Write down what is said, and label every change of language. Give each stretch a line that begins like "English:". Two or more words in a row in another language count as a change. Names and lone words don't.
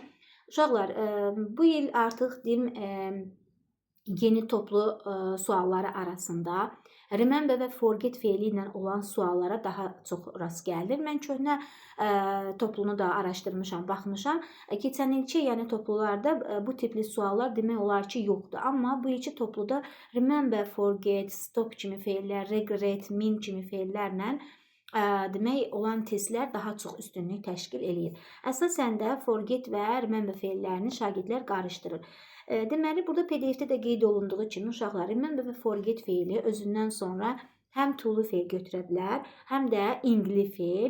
Azerbaijani: Uşaqlar, bu il artıq yeni toplu sualları arasında remember və forget fe'li ilə olan suallara daha çox rast gəlir. Mən köhnə toplunu da araşdırmışam, baxmışam. Keçən ilki, yəni toplularda bu tipli suallar demək olar ki, yoxdur. Amma bu ilki topluda
English: remember, forget, stop
Azerbaijani: kimi fe'llər,
English: regret, mean
Azerbaijani: kimi fe'llərlə demək olan testlər daha çox üstünlük təşkil eləyir. Əsasən də forget və remember fe'llərini şagirdlər qarışdırır. Deməli, burada PDF-də də qeyd olunduğu kimi uşaqlar remember və forget fe'li özündən sonra həm to-lu fe'l götürə bilər, həm də ingli fe'l.